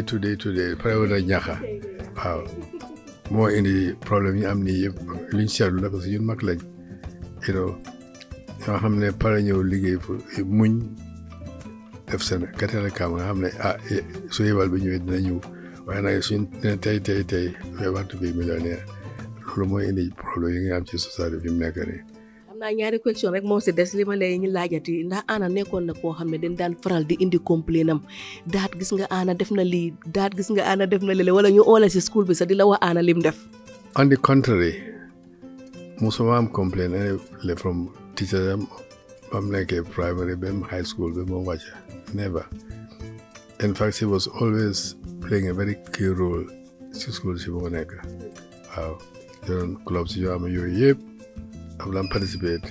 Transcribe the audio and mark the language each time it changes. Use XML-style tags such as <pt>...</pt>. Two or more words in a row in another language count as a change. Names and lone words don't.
<wo>Pare wala ñaxa waaw moo indi problème yi am nii yëpp luñ seetlu la parce que ñun mag lañ ñoo xam ne pare ñëw liggéey pour muñ def seen gàttal kaam nga xam ne su yebal bi ñëwee dina ñëw waaye nag suñ ne tey</wo> <en>we want to be millionaire</en> <wo>loolu mooy indi problème yi nga am ci société bi mu nekk nii. am naa ñaari question rek moo si des li ma lay ñu laajati ndax Anna nekkoon na koo xam ne dañ daan faral di indi complain am daat gis nga Anna def na lii daat gis nga Anna def na lii wala ñu oola si school bi sax di la wax Anna lim def.</wo> <en>On the contrary,</en> <wo>musuma am</wo> <en>complain from teacher I'm like a primary, high school, never. In fact, she was always playing a very key role in school. She was wow. Clubs, I'm participate.</en>